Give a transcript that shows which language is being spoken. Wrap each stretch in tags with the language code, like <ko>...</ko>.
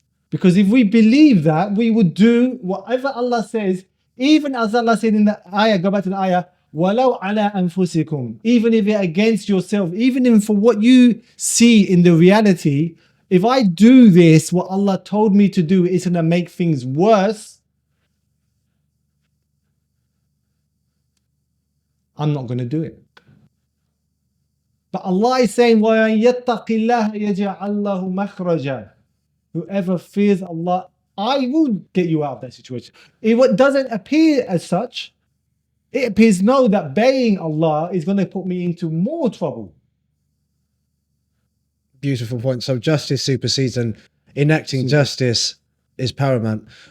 <en>Because if we believe that, we would do whatever Allah says, even as Allah said in the ayah, go back to the ayah,</en> <ar>وَلَوْ عَلَىٰ أَنفُسِكُمْ,</ar> <en>even if you're against yourself, even if for what you see in the reality, if I do this, what Allah told me to do is going to make things worse, I'm not going to do it. But Allah is saying,</en> <ar>وَمَن يَتَّقِ اللَّهَ يَجْعَلْ لَهُ مَخْرَجًا.</ar> <en>Whoever fears Allah, I will get you out of that situation. If it doesn't appear as such, it appears no that obeying Allah is going to put me into more trouble. Beautiful point. So justice supersedes, and enacting justice is paramount.</en>